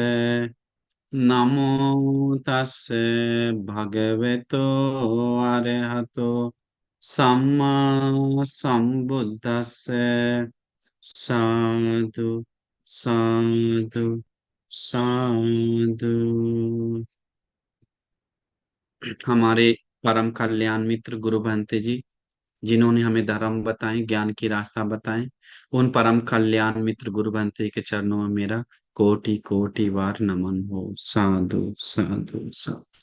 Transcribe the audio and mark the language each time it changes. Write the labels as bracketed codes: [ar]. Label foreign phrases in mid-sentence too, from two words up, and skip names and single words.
[pi] नमो तस्से भगवतो अरहतो सम्मा संबुद्दस्से। साधु साधु साधु। [hi] हमारे परम कल्याण मित्र गुरु भंते जी, जिन्होंने हमें धर्म बताए, ज्ञान की रास्ता बताए, उन परम कल्याण मित्र गुरु भंते जी के चरणों में मेरा कोटि कोटि बार नमन हो। [pi] साधु साधु साधु।